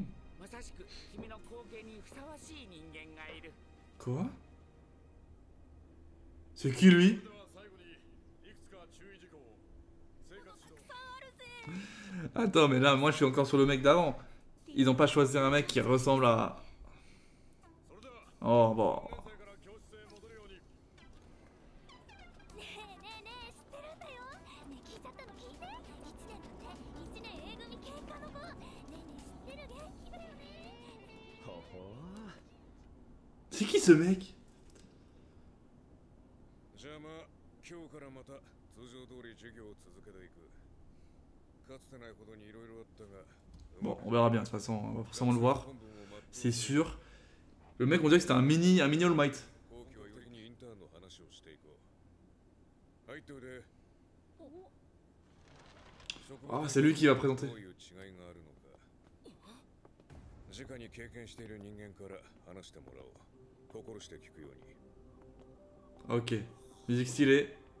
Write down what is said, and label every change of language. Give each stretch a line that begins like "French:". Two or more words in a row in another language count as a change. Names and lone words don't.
Japanese: まさしく君の後継にふさわしい人間がいる。
French: Quoi? C'est qui lui? Attends, mais là, moi je suis encore sur le mec d'avant. Ils ont pas choisi un mec qui ressemble à. Oh bon.
Japanese: ねえねえねえ知ってるんだよねえ聞いちゃったの聞いて1年だって1年 A 組喧嘩の子ねえねえ知ってる元気だよねほほ
French: C'est qui ce mec?
Japanese: じゃあまあ今日からまた通常通り授業を続けていく。かつてないほどにいろいろあったが。
French: Bon, on verra bien, de toute façon, on va forcément le voir. C'est sûr. Le mec, on dirait que c'était un mini All Might. Ah, c'est lui qui va présenter. Ok, musique stylée.